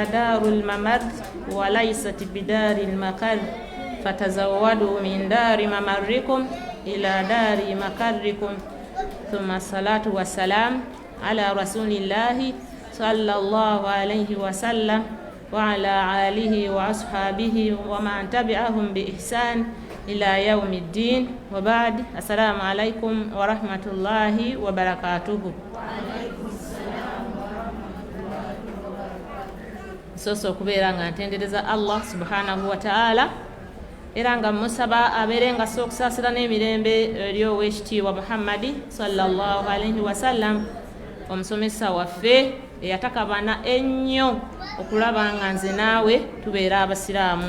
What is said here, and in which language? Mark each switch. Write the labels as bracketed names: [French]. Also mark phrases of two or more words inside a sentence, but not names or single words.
[Arabic] دار الممر وليست بدار المقر فتزودوا من دار ممركم إلى دار مقركم ثم الصلاة والسلام على رسول الله صلى الله عليه وسلم وعلى آله وأصحابه ومن تبعهم بإحسان إلى يوم الدين وبعد السلام عليكم ورحمة الله وبركاته. [Ganda] Soso kubeera nga ntendereza Allah [Arabic] subhanahu wa ta'ala [Ganda] era nga musaba abeere nga sokusaasira n'emirembe eri ow'ekitiibwa Muhammadi [Arabic] sallallahu alaihi wasallam [Ganda] omusomesa waffe eyatakabana ennyo okulaba nga nze naawe tubeera abasiraamu.